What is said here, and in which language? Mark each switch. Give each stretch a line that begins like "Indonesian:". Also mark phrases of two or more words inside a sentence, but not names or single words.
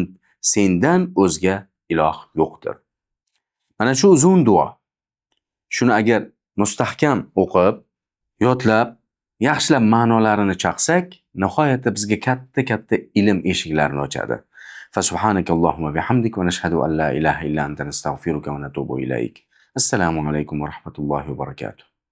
Uzbek: Sendan o'zga iloh yo'qdir. Mana shu uzun duo. Shuni agar mustahkam o'qib, yodlab, yaxshilab ma'nolarini chaqsak, nihoyatda bizga katta ilm eshiklarini ochadi.
Arabic: فسبحانك اللهم بحمدك ونشهد أن لا إله إلا أنت نستغفرك ونتوب إليك. السلام عليكم ورحمة الله وبركاته.